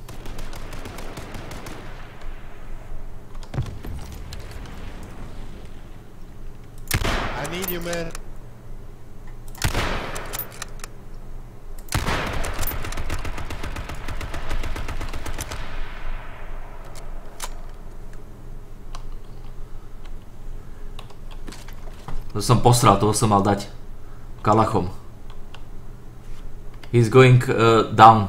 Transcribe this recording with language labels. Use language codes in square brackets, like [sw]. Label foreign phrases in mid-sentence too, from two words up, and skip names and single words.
[en] I need you, man. [sk] To som posral, toho som mal dať kalachom. [en] He's going down.